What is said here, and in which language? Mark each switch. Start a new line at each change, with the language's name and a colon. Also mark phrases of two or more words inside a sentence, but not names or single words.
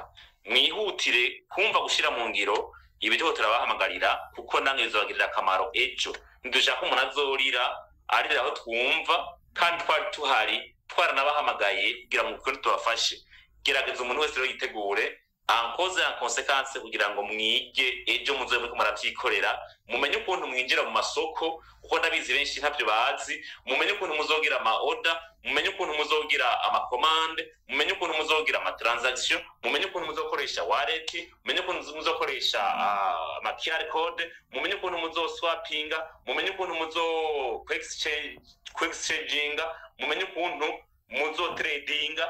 Rundi: Mwihutire kumva gushira mu ngiro ibyo turabahamagarira, kuko namwe bizobagirira akamaro ejo. Ndushaka umuntu azorira arira aho twumva, kandi twari tuhari twaranabahamagaye kugira ngo ukuri tubafashe. Gerageza umuntu wese rero yitegure
French: en cause en conséquence
Rundi: kugira ngo mwige ejo muzobe muri muravyikorera, mumenye ukuntu mwinjira mu masoko, kuko ndabizi benshi ntavyo bazi. Mumenye ukuntu muzogira ama order, mumenye ukuntu muzogira ama commande, mumenye ukuntu muzogira ama transaction, mumenye ukuntu muzokoresha wallet, mumenye ukuntu muzokoresha ama
English: QR code,
Rundi: mumenye ukuntu muzoswappinga, mumenye ukuntu muzo exchanginga, mumenye ukuntu muzo tradinga.